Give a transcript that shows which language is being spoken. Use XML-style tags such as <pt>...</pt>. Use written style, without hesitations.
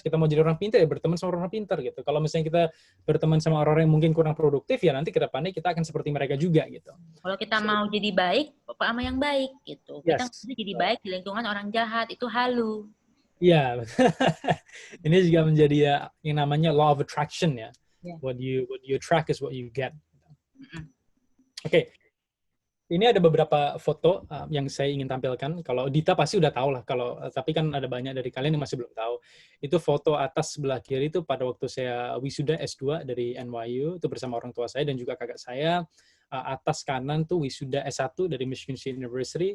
<id>Kita mau jadi orang pintar, ya berteman sama orang pintar gitu. Kalau misalnya kita berteman sama orang yang mungkin kurang produktif, ya nanti ke depannya kita akan seperti mereka juga gitu. Kalau kita mau jadi baik, sama yang baik gitu. Kita</id> <en>Yes.</en> <id>bisa jadi baik di lingkungan orang jahat, itu halu. Iya, ini juga menjadi ya yang namanya law of attraction ya.</id> <en>Yeah. What you attract is what you get.</en> <id>Oke. Ini ada beberapa foto yang saya ingin tampilkan. Kalau Dita pasti udah tahu lah. Tapi kan ada banyak dari kalian yang masih belum tahu. Itu foto atas sebelah kiri itu pada waktu saya wisuda S2 dari NYU, itu bersama orang tua saya dan juga kakak saya. Atas kanan tuh wisuda S1 dari Michigan State University.</id>